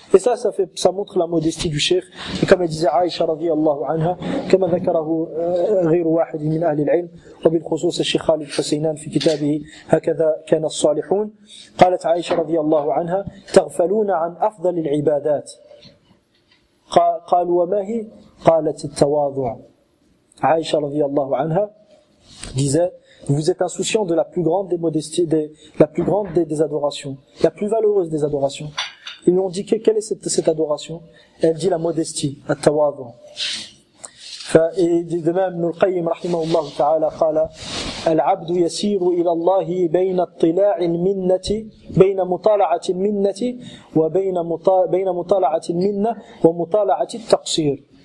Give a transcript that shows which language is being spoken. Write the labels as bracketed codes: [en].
[fr] Et ça montre la modestie du cheikh. Et comme elle disait Aïcha radiyallahu anha, [ar] كما ذكره غير واحد من أهل العلم وبالخصوص الشيخ خالد حسينان في كتابه هكذا كان الصالحون، قالت عائشة رضي الله عنها تغفلون عن أفضل العبادات. قالوا وما هي؟ قالت التواضع. [fr] Aïcha radiyallahu anha disait: vous êtes insouciants de la plus grande des modesties, la plus grande des adorations, la plus valeureuse des adorations. Ils lui ont dit quelle est cette adoration? Elle dit la modestie, at-tawadhu. Et de même, Ibn al-Qayyim rahimahullah ta'ala [ar] قال: العبد يسير إلى الله بين اطلاع المنة بين مطالعة المنة وبين مطالعة المنة ومطالعة التقصير.